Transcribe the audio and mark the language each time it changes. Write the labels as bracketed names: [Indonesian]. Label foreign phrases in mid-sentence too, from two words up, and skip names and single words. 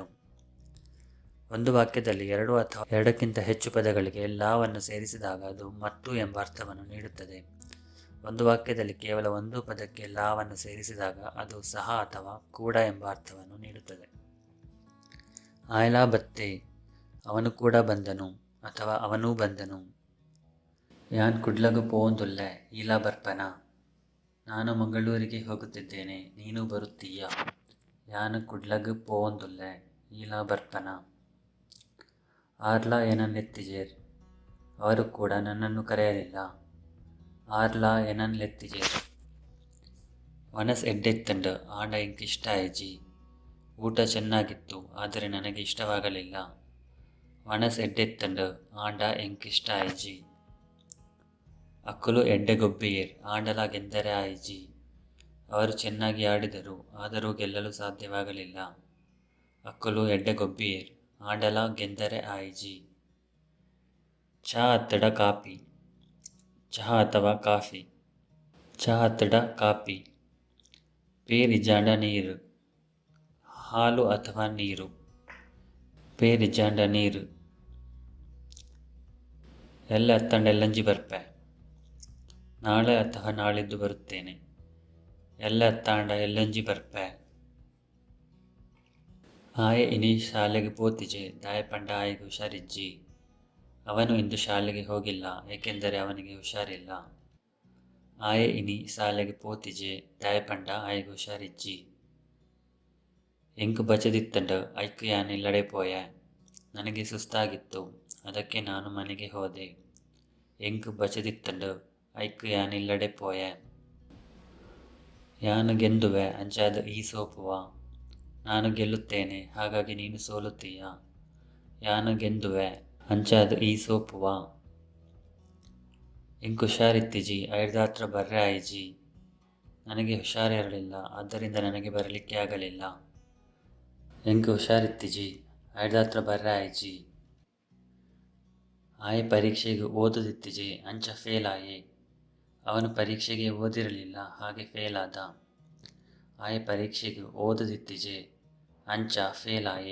[Kannada] ಒಂದು ವಾಕ್ಯದಲ್ಲಿ ಎರಡು ಅಥವಾ ಎರಡಕ್ಕಿಂತ ಹೆಚ್ಚು ಪದಗಳಿಗೆ ಲಾವನ್ನು ಸೇರಿಸಿದಾಗ ಅದು ಮತ್ತು ಎಂಬ ಅರ್ಥವನ್ನು ನೀಡುತ್ತದೆ. ಒಂದು ವಾಕ್ಯದಲ್ಲಿ ಕೇವಲ ಒಂದು ಪದಕ್ಕೆ ಲಾವನ್ನು ಸೇರಿಸಿದಾಗ ಅದು ಸಹ ಅಥವಾ ಕೂಡ ಎಂಬ ಅರ್ಥವನ್ನು ನೀಡುತ್ತದೆ. [Tulu] ಆಯ್ಲಾ ಬತ್ತೆ, [Kannada] ಅವನು ಕೂಡ ಬಂದನು ಅಥವಾ ಅವನೂ ಬಂದನು. [Tulu] ಯಾನ್ ಕುಡ್ಲಗ್ ಪೋವಂದುಲ್ಲೆ, ಈಲ ಬರ್ಪನ. [Kannada] ನಾನು ಮಂಗಳೂರಿಗೆ ಹೋಗುತ್ತಿದ್ದೇನೆ, ನೀನು ಬರುತ್ತೀಯ. [Tulu] ಯಾನ್ ಕುಡ್ಲಗ್ ಪೋವಂದುಲ್ಲೆ, ಈಲ ಬರ್ಪನ. ಆರ್ಲ ಏನನ್ನೆತ್ತಿಜೇರ್, [Kannada] ಅವರು ಕೂಡ ನನ್ನನ್ನು ಕರೆಯಲಿಲ್ಲ. [Tulu] ಆರ್ಲ ಏನನ್ಲೆತ್ತಿಜೇರ್. ವನಸ್ ಎಡ್ಡೆತ್ತಂಡ್, ಆಂಡ ಎಂಕ್ ಇಷ್ಟ ಆಯ್ಜಿ. [Kannada] ಊಟ ಚೆನ್ನಾಗಿತ್ತು ಆದರೆ ನನಗೆ ಇಷ್ಟವಾಗಲಿಲ್ಲ. [Tulu] ವನಸ್ ಎಡ್ಡೆತ್ತಂಡ್, ಆಂಡ ಎಂಕ್ ಇಷ್ಟ ಆಯ್ಜಿ. ಅಕ್ಕುಲು ಎಡ್ಡೆ ಗೊಬ್ಬೆಯೇರ್, ಆಂಡಲ ಗೆಂದರೆ ಆಯ್ಜಿ. [Kannada] ಅವರು ಚೆನ್ನಾಗಿ ಆಡಿದರು ಆದರೂ ಗೆಲ್ಲಲು ಸಾಧ್ಯವಾಗಲಿಲ್ಲ. [Tulu] ಅಕ್ಕುಲು ಎಡ್ಡೆ ಗೊಬ್ಬೆಯೇರ್, ಆಂಡಲ ಗೆಂದರೆ ಆಯ್ಜಿ. ಚಹಾ ಅತ್ತಡ ಕಾಫಿ, [Kannada] ಚಹಾ ಅಥವಾ ಕಾಫಿ. [Tulu] ಚಹಾ ಅತ್ತಡ ಕಾಫಿ. ಪೇರ್ ಇಜಾಂಡ ನೀರು, [Kannada] ಹಾಲು ಅಥವಾ ನೀರು. [Tulu] ಪೇರ್ ಇಜಾಂಡ ನೀರು. ಎಲ್ಲ ಅತ್ತಂಡ ಎಲ್ಲಂಜಿ ಬರ್ಪೆ, [Kannada] ನಾಳೆ ಅಥವಾ ನಾಳಿದ್ದು ಬರುತ್ತೇನೆ. [Tulu] ಎಲ್ಲ ಅತ್ತಾಂಡ ಎಲ್ಲಂಜಿ ಬರ್ಪೆ. ಆಯೆ ಇನಿ ಶಾಲೆಗೆ ಪೋತಿಜೆ, ದಾಯಪಂಡ ಆಯಿಗೆ ಹುಷಾರಿಜ್ಜಿ. [Kannada] ಅವನು ಇಂದು ಶಾಲೆಗೆ ಹೋಗಿಲ್ಲ ಏಕೆಂದರೆ ಅವನಿಗೆ ಹುಷಾರಿಲ್ಲ. [Tulu] ಆಯೆ ಇನಿ ಶಾಲೆಗೆ ಪೋತಿಜೆ, ದಾಯಪಂಡ ಆಯಿಗೆ ಹುಷಾರಿಜ್ಜಿ. ಎಂಕ್ ಬಚದಿತ್ತಂಡ ಐಕ್ ಯಾನ್ ಇಲ್ಲಡೆ ಪೋಯೆ. [Kannada] ನನಗೆ ಸುಸ್ತಾಗಿತ್ತು ಅದಕ್ಕೆ ನಾನು ಮನೆಗೆ ಹೋದೆ. [Tulu] ಎಂಕ್ ಬಚದಿತ್ತಂಡ್ ಐಕ್ ಯಾನ್ ಇಲ್ಲಡೆ ಪೋಯೆ. ಯಾನು ಗೆಂದುವೆ ಅಂಚಾದು ಈ ಸೋಪುವ. [Kannada] ನಾನು ಗೆಲ್ಲುತ್ತೇನೆ ಹಾಗಾಗಿ ನೀನು ಸೋಲುತ್ತೀಯ. [Tulu] ಯಾನು ಗೆಂದುವೆ ಅಂಚಾದು ಈ ಸೋಪುವ. ಇಂಕ್ ಹುಷಾರಿತ್ತಿಜಿ ಐರ್ದಾತ್ರ ಬರ್ರೆ ಆಯ್ಜಿ. [Kannada] ನನಗೆ ಹುಷಾರಿರಲಿಲ್ಲ, ಆದ್ದರಿಂದ ನನಗೆ ಬರಲಿಕ್ಕೆ ಆಗಲಿಲ್ಲ. [Tulu] ಎಂಕ್ ಹುಷಾರಿತ್ತಿಜಿ ಐರ್ದಾತ್ರ ಬರ್ರೆ ಆಯ್ಜಿ. ಆಯೆ ಪರೀಕ್ಷೆಗೆ ಓದುದಿತ್ತಿಜೆ ಅಂಚ ಫೇಲ್ ಆಯೆ. [Kannada] ಅವನು ಪರೀಕ್ಷೆಗೆ ಓದಿರಲಿಲ್ಲ, ಹಾಗೆ ಫೇಲ್ ಆದ. [Tulu] ಆಯೆ ಪರೀಕ್ಷೆಗೆ ಓದುದಿತ್ತಿಜೆ ಅಂಚ ಫೇಲ್ ಆಯೆ.